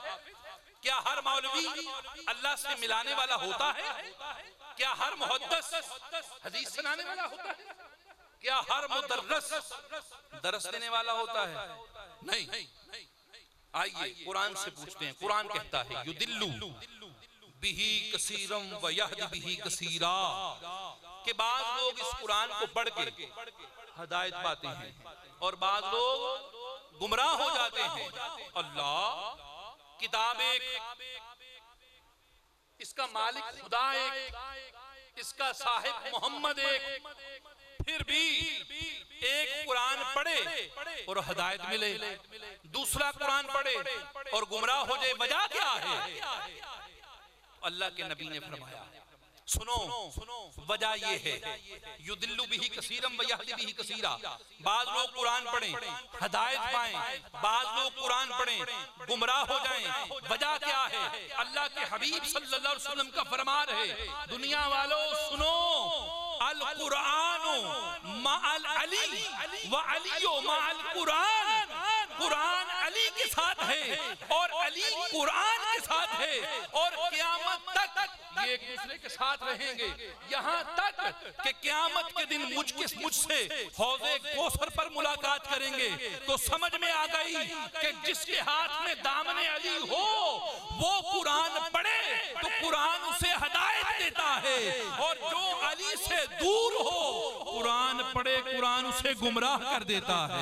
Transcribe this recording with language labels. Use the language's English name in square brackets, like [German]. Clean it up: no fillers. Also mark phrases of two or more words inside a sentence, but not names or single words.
[Urdu] کیا ہر مولوی اللہ سے ملانے والا ہوتا ہے؟ کیا ہر محدث حدیث سنانے والا ہوتا ہے؟ کیا ہر مدرس درس دینے والا ہوتا ہے؟ نہیں. آئیے قرآن سے پوچھتے ہیں. قرآن کہتا ہے [Arabic] یُدِلُّ بِهِ کثیرًا وَيَهْدِ بِهِ کثیرًا، [Urdu] کہ بعض لوگ اس قرآن کو پڑھ کے ہدایت پاتے ہیں اور بعض لوگ گمراہ ہو جاتے ہیں. اللہ کتاب ایک، اس کا مالک خدا ایک، اس کا صاحب محمد ایک، پھر بھی ایک قرآن پڑھے اور ہدایت ملے، دوسرا قرآن پڑھے اور گمراہ ہو جائے. وجہ کیا ہے؟ اللہ کے نبی نے فرمایا سنو وجہ یہ ہے [Arabic] یُدِلُّ بِهِ کثیرًا وَيَهْدِ بِهِ کثیرًا. [Urdu] بعض لوگ قرآن پڑھیں ہدایت پائیں، بعض لوگ قرآن پڑھیں گمراہ ہو جائیں. وجہ کیا ہے؟ اللہ کے حبیب [Arabic] صلی اللہ علیہ وسلم [Urdu] کا فرمان ہے دنیا والوں سنو [Arabic] القرآن مع العلی وعلی مع القرآن. [Urdu] قرآن علی کے ساتھ ہے اور علی قرآن کے ساتھ ہے، اور قیامت تک ایک دوسرے کے ساتھ رہیں گے یہاں تک کہ قیامت کے دن مجھ سے حوض کوثر پر ملاقات کریں گے تو سمجھ میں آ گئی کہ جس کے ہاتھ میں دامن علی ہو وہ قرآن پڑھے تو قرآن اسے ہدایت دیتا ہے، اور جو علی سے دور ہو قرآن پڑھے قرآن اسے گمراہ کر دیتا ہے۔